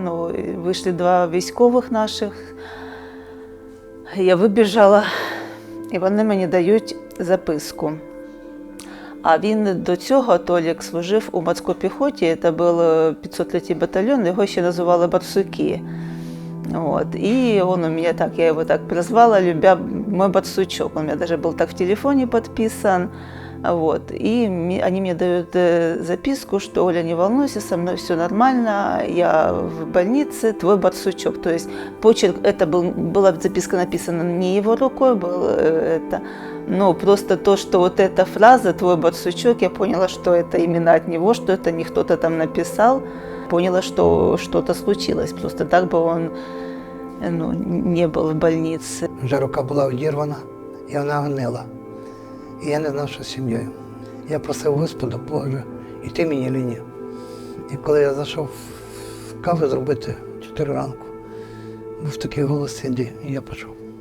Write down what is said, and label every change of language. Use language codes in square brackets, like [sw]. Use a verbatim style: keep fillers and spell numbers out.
[uk] Ну, і вийшли два військових наших. Я вибіжала, і вони мені дають записку. А він до цього, Толік, служив у морській піхоті, це був п'ятсот третій батальйон, його ще називали «Барсуки». [ru] Вот. И он у меня так, я его так прозвала, любя мой барсучок. Он у меня даже был так в телефоне подписан. Вот. И ми, они мне дают э, записку, что Оля, не волнуйся, со мной все нормально, я в больнице, твой барсучок. То есть почерк, это был, была записка написана не его рукой, был, э, это, но просто то, что вот эта фраза «твой барсучок», я поняла, что это именно от него, что это не кто-то там написал. Поняла, что что-то случилось, просто так бы он ну, не был в больнице. [uk] Вже рука була одірвана, і вона гнила. І я не знав, що з сім'єю. Я просив Господа, Боже, і ти мені ліні. І коли я зайшов в каву зробити в чотири ранку, був такий голос «Іди», і я пішов.